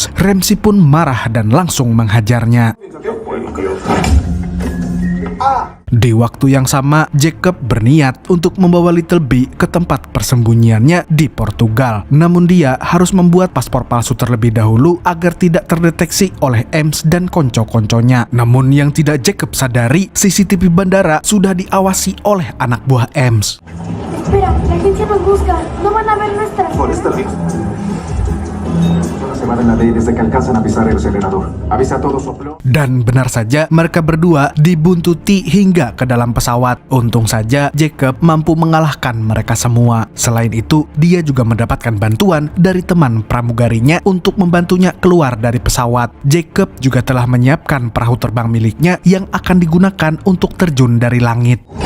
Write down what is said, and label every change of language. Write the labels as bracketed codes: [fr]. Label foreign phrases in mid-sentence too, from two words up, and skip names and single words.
[id] Ramsey pun marah dan langsung menghajarnya. Di waktu yang sama, Jacob berniat untuk membawa Little B ke tempat persembunyiannya di Portugal. Namun dia harus membuat paspor palsu terlebih dahulu agar tidak terdeteksi oleh Ems dan konco-konconya. Namun yang tidak Jacob sadari, CCTV bandara sudah diawasi oleh anak buah Ems. [es] Espera, la agencia nos busca. No van a ver nuestras. Por esta vez. Se van a la ley desde que alcanzan a pisar el acelerador. Avisa a todos soplo. [id] Dan benar saja, mereka berdua dibuntuti hingga ke dalam pesawat. Untung saja Jacob mampu mengalahkan mereka semua. Selain itu, dia juga mendapatkan bantuan dari teman pramugarinya untuk membantunya keluar dari pesawat. Jacob juga telah menyiapkan perahu terbang miliknya yang akan digunakan untuk terjun dari langit.